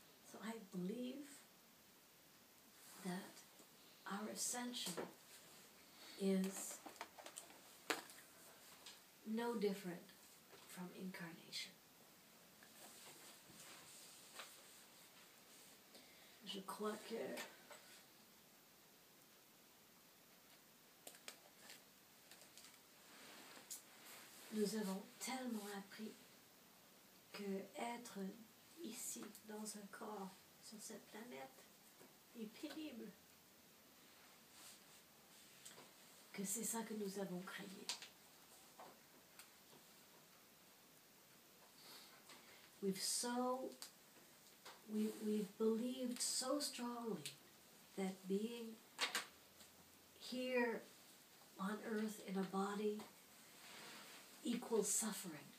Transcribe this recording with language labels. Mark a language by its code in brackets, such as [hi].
[en] So I believe that our ascension is no different from incarnation. [fr] Je crois que nous avons tellement appris que être ici, dans un corps, sur cette planète, est pénible. Que c'est ça que nous avons créé. [en] We've believed so strongly that being here on earth in a body equals suffering.